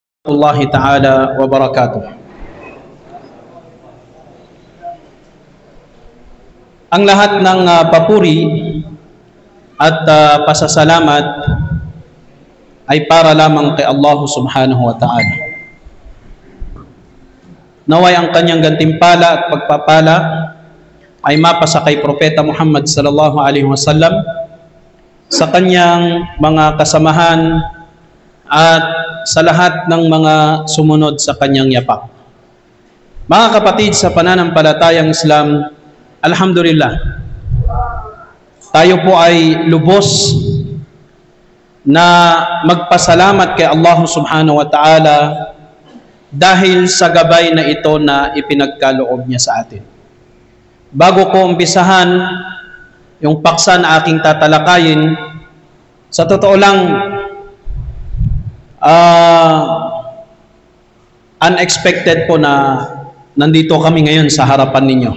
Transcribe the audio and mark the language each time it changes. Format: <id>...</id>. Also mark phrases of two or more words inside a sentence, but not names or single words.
<ar>ورحمة الله تعالى وبركاته.</ar> <tl>Ang lahat ng papuri at pasasalamat ay para lamang kay Allah</tl> <ar>سبحانه وتعالى.</ar> <tl>Naway ang kanyang gantimpala at pagpapala ay mapasa kay Propeta Muhammad</tl> <ar>صلى الله عليه وسلم,</ar> <tl>sa kanyang mga kasamahan at sa lahat ng mga sumunod sa kanyang yapak. Mga kapatid sa pananampalatayang Islam, alhamdulillah, tayo po ay lubos na magpasalamat kay Allah</tl> <ar>سبحانه وتعالى</ar> <tl>dahil sa gabay na ito na ipinagkaloob niya sa atin. Bago ko umpisahan yung paksa na aking tatalakayin, sa totoo lang, unexpected po na nandito kami ngayon sa harapan ninyo.</tl>